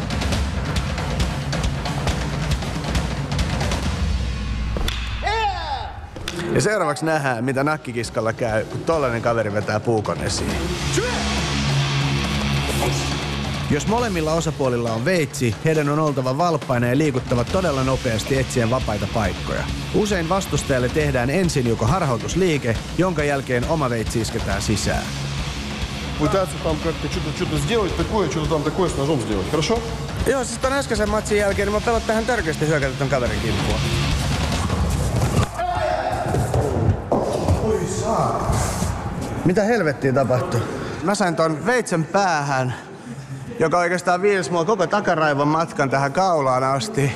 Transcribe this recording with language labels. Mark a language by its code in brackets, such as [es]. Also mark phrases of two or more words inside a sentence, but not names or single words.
[fi] Ja seuraavaksi nähdään, mitä nakkikiskalla käy, kun tollainen kaveri vetää puukon esiin. Jos molemmilla osapuolilla on veitsi, heidän on oltava valppaina ja liikuttava todella nopeasti etsien vapaita paikkoja. Usein vastustajalle tehdään ensin joko harhautusliike, jonka jälkeen oma veitsi isketään sisään. [ru] Пытаться там как-то что-то сделать такое, что-то там такое с ножом сделать, хорошо? [fi] Joo, siis ton äskeisen matsin jälkeen niin mä pelottaa ihan törkeästi hyökätä ton kaverin kimppua. Mitä helvettiä tapahtui? Mä sain ton veitsen päähän, joka oikeastaan viilsi mua koko takaraivon matkan tähän kaulaan asti.